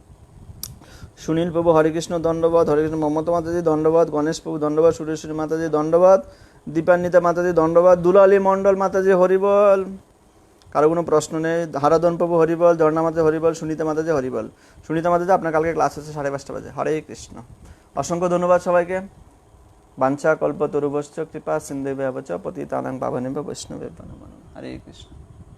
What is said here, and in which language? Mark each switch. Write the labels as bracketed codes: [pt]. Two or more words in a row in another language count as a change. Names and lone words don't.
[bn] সুনীল প্রভু হরে কৃষ্ণ দণ্ডবাদ, হরে কৃষ্ণ মমতা মাতাজি দণ্ডবাদ, গণেশ প্রভু দণ্ডবাদ, সুরেশ্বরী মাতাজি দণ্ডবাদ, দীপান্বিতা মাতাজি দণ্ডবাদ, দুলালী মণ্ডল মাতাজি হরিবল। কারো কোনো প্রশ্ন নেই। হারাধন প্রভু হরিবল, ঝর্ণা মাতাজি হরিবল, সুনীতা মাতাজি হরিবল। সুনীতা মাতাজি আপনার কালকে ক্লাস আছে 5:30 বাজে। হরে কৃষ্ণ। অসংখ্য ধন্যবাদ সবাইকে। [sa] বাঞ্ছা কল্পতরুভশ্চ কৃপা সিন্ধুভ্যেব চ পতিতানাং পাবনেভ্যো বৈষ্ণবেভ্যো নমো নমঃ। [bn] হরে কৃষ্ণ।